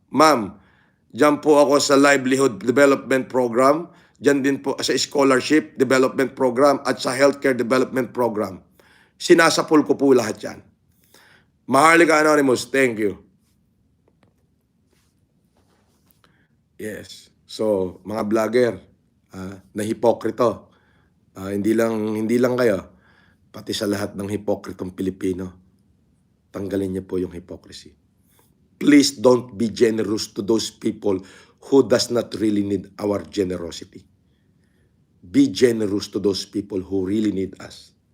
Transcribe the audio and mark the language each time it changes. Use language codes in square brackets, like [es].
[tl] Ma'am, dyan po ako sa livelihood development program, dyan din po sa scholarship development program at sa healthcare development program. Sinasapul ko po lahat yan. Maharlika Anonymous, [en] thank you. [tl] Yes. So, mga vlogger, na hipokrito, hindi lang kayo, pati sa lahat ng hipokritong Pilipino, tanggalin niyo po yung hypocrisy. [en] Please don't be generous to those people who does not really need our generosity. Be generous to those people who really need us.